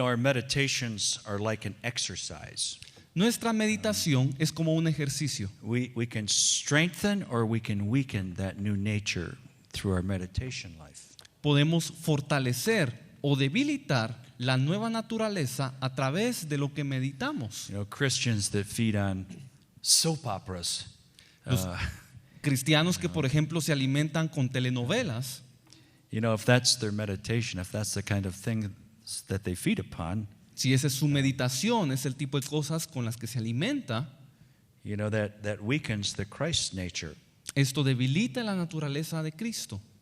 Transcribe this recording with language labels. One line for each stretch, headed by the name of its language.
English: Our meditations are like an exercise.
Spanish: Nuestra meditación es como un ejercicio.
English: We can strengthen or we can weaken that new nature through our meditation life.
Spanish: Podemos fortalecer o debilitar la nueva naturaleza a través de lo que meditamos.
English: Christians that feed on soap operas.
Spanish: Los cristianos que, por ejemplo, se alimentan con telenovelas,
English: if that's their meditation, if that's the kind of thing that they feed upon,
Spanish: si esa es su meditación, es el tipo de cosas con las que se alimenta,
English: that weakens the Christ nature.
Spanish: Esto debilita la naturaleza de Cristo.